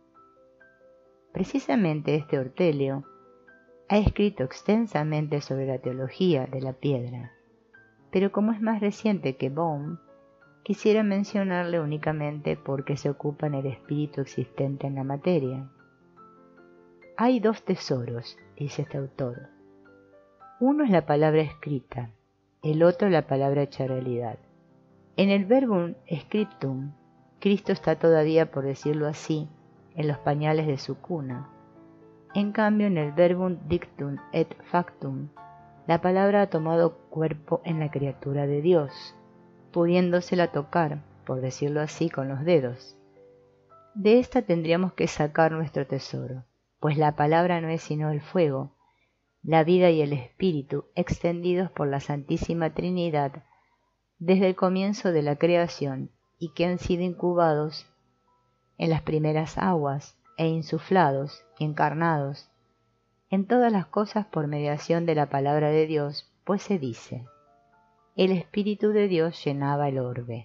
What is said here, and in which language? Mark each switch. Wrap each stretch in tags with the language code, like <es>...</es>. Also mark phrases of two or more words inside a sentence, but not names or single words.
<es>Precisamente este Ortelio ha escrito extensamente sobre la teología de la piedra, pero como es más reciente que Bohm, quisiera mencionarle únicamente porque se ocupa en el espíritu existente en la materia. Hay dos tesoros, dice este autor. Uno es la palabra escrita, el otro la palabra hecha realidad. En el</es> <la>verbum scriptum,</la> <es>Cristo está todavía, por decirlo así, en los pañales de su cuna. En cambio, en el</es> <la>verbum dictum et factum,</la> <es>la palabra ha tomado cuerpo en la criatura de Dios, pudiéndosela tocar, por decirlo así, con los dedos. De esta tendríamos que sacar nuestro tesoro, pues la palabra no es sino el fuego, la vida y el espíritu extendidos por la Santísima Trinidad desde el comienzo de la creación y que han sido incubados en las primeras aguas e insuflados y encarnados en todas las cosas por mediación de la palabra de Dios, pues se dice, el Espíritu de Dios llenaba el orbe.</es>